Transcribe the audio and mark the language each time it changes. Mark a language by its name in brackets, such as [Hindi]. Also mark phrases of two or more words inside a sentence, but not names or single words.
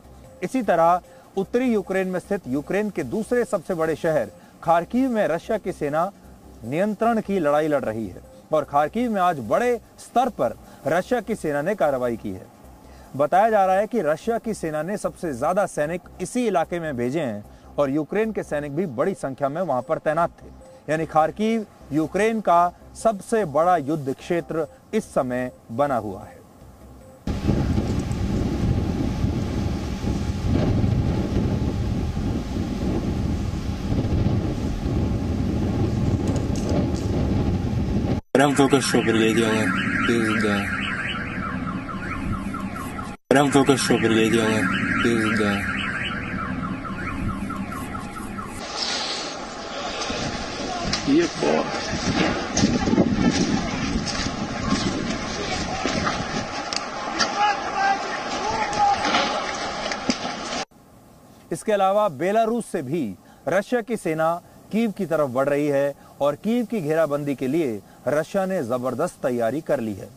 [Hindi] इसी तरह उत्तरी यूक्रेन में स्थित यूक्रेन के दूसरे सबसे बड़े शहर खार्किव में रशिया की सेना नियंत्रण की लड़ाई लड़ रही है और खार्किव में आज बड़े स्तर पर रशिया की सेना ने कार्रवाई की है। बताया जा रहा है कि रशिया की सेना ने सबसे ज्यादा सैनिक इसी इलाके में भेजे हैं और यूक्रेन के सैनिक भी बड़ी संख्या में वहां पर तैनात थे। यानी खार्किव यूक्रेन का सबसे बड़ा युद्ध क्षेत्र इस समय बना हुआ है। [Russian] Прям только что прилетело. Пизда. Прям только что прилетело. Пизда. Ебать. [Hindi] इसके अलावा बेलारूस से भी रशिया की सेना कीव की तरफ बढ़ रही है और कीव की घेराबंदी के लिए रशिया ने जबरदस्त तैयारी कर ली है।